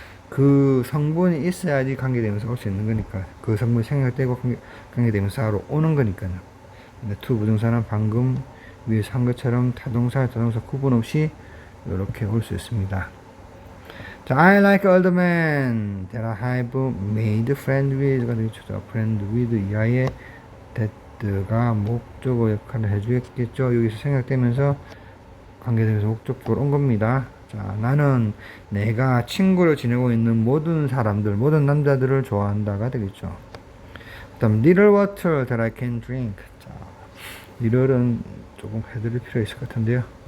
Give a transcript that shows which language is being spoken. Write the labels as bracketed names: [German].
[Korean] 그 성분이 있어야지 관계대명사가 올 수 있는 거니까. 그 성분이 생략되고 관계대명사로 오는 거니까요. to 부정사는 방금 위에서 한 것처럼 타동사 구분 없이 이렇게 올 수 있습니다. [English] 자, I like all the men that I have made friend with가 되겠죠. [Korean] friend with 이하에 that가 목적어 역할을 해주겠죠. 여기서 생각되면서 관계되면서 목적적으로 온 겁니다. 자, 나는 내가 친구를 지내고 있는 모든 사람들, 모든 남자들을 좋아한다가 되겠죠. 그 다음 little water that I can drink. 자, little은 조금 해드릴 필요가 있을 것 같은데요.